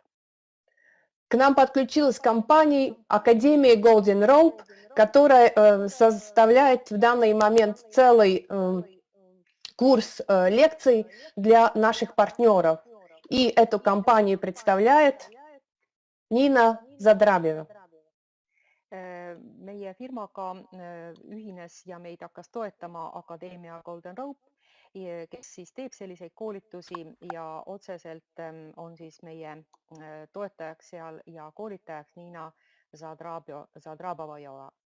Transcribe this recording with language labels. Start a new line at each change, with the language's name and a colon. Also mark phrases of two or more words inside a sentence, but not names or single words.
Russian: К нам подключилась компания Академия Golden Rope, которая составляет в данный момент целый курс лекций для наших партнеров. И эту компанию представляет Nina Zadrabeva.
Estonian: Meie firmaga ühines ja meid hakkas toetama Akadeemia Golden Rope, kes siis teeb selliseid koolitusi ja otseselt on siis meie toetajaks seal ja koolitajaks Nina Zadrabajova.